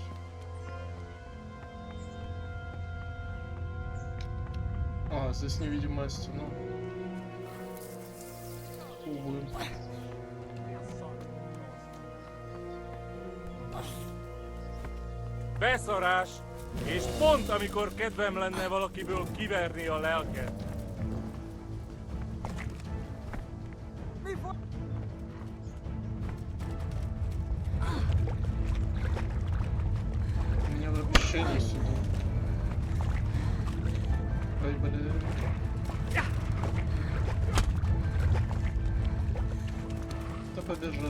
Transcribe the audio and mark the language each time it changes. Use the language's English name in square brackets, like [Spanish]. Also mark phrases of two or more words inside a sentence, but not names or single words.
[Russian] А, здесь невидимая стена. Увы. [Hungarian] Beszarás! És pont amikor kedvem lenne valakiből kiverni a lelket. [Russian] У меня вообще не сюда. Ой, блин. Да побежали.